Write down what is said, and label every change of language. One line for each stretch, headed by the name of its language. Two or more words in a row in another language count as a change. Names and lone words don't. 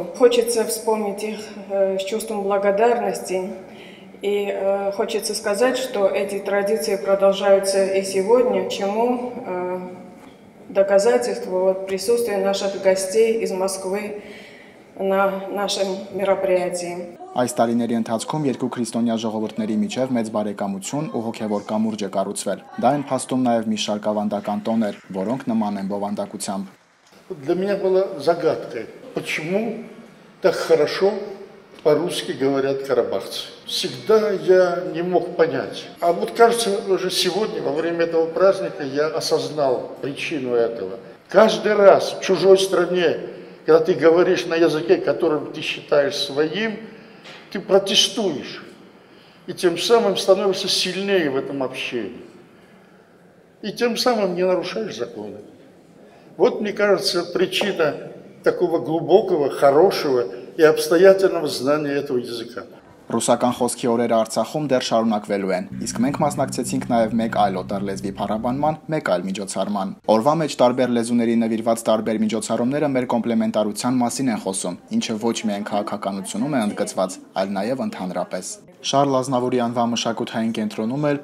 Russian: Хочется вспомнить их с чувством благодарности. И хочется сказать, что эти традиции продолжаются и сегодня, чему доказательство присутствия наших гостей из Москвы на нашем мероприятии.
Armenian: Այս տարիների ընթացքում երկու քրիստոնյա ժողովուրդների միջև մեծ բարեկամություն ու հոգևոր կամուրջ է կառուցվել։ Դա են փաստում նաև մի շարք ավանդական տոներ, որոնք նման են բովանդակությամբ։
Russian: Для меня была загадкой, почему так хорошо по-русски говорят карабахцы. Всегда я не мог понять. А вот кажется, уже сегодня, во время этого праздника, я осознал причину этого. Каждый раз в чужой стране, когда ты говоришь на языке, который ты считаешь своим, ты протестуешь. И тем самым становишься сильнее в этом общении. И тем самым не нарушаешь законы. Вот, мне кажется, причина такого глубокого, хорошего и обстоятельного знания этого языка.
Armenian: Ռուսական խոսքի օրերը Արցախում դեռ շարունակվելու են, իսկ մենք մասնակցեցինք նաև մեկ այլ օտար լեզվի փառաբանման, մեկ այլ միջոցառման։ Օրվա մեջ տարբեր լեզուների նվիրված տարբեր միջոցառումները մեր կոմպլեմենտարության մասին են խոսում, ինչը ոչ միայն քաղաքականությունում է ընդգծված, այլ նաև ընդհանրապես։ Շարլ Ազնավուրի անվան մշակութային կենտրոնում էլ